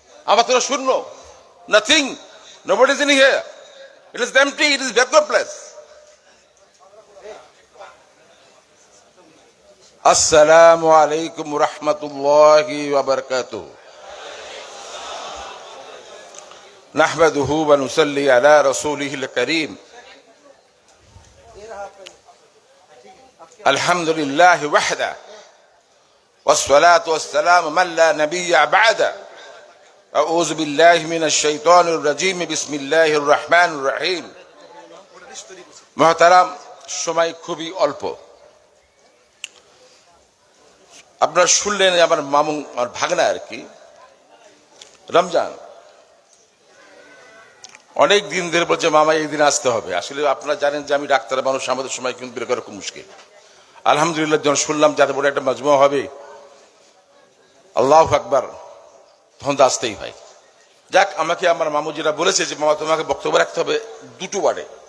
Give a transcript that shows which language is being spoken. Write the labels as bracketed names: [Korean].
[Bangla] আমার তো শূন্য, [English] Nothing, nobody is in here, it is empty, it is vacuum place. [Arabic] আসসালামু আলাইকুম রহমতুল্লাহি ওয়া বারাকাতুহু। نحمده ونصلي على رسوله الكريم الحمد لله وحده والصلاة والسلام من لا نبي بعده أعوذ بالله من الشيطان الرجيم بسم الله الرحمن الرحيم محترم [Bangla] সময় খুবই অল্প আপনারা শুনলেন আমার মামু আর ভাগনা আর কি রমজান অনেক দিন ধরে বলছে মামা এই দিন আসতে হবে। আসলে আপনারা জানেন যে আমি ডাক্তার মানুষ, আমাদের সময় কিন্তু বের করা খুব মুশকিল। আলহামদুলিল্লাহ যখন শুনলাম যাতে বড় একটা মাজমুয়া হবে, আল্লাহু আকবার, তখন তো আসতেই হয়। যাক, আমাকে আমার মামু যেটা বলেছে যে মামা তোমাকে বক্তব্য রাখতে হবে দুটো ওয়ার্ডে।